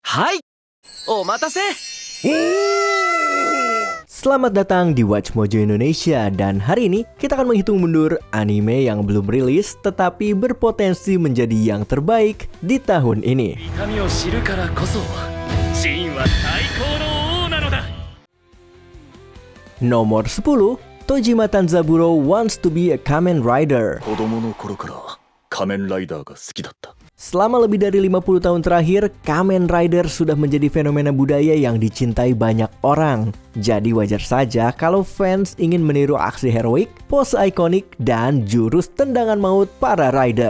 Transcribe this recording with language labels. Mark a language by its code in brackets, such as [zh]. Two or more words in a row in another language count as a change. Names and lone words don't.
[ja] はい、お待たせ。 [id] Selamat datang di Watch Mojo Indonesia, dan hari ini kita akan menghitung mundur anime yang belum rilis tetapi berpotensi menjadi yang terbaik di tahun ini. Nomor 10, Tojima Tanzaburo wants to be a Kamen Rider. Selama lebih dari 50 tahun terakhir, Kamen Rider sudah menjadi fenomena budaya yang dicintai banyak orang. Jadi wajar saja kalau fans ingin meniru aksi heroik, pose ikonik, dan jurus tendangan maut para rider.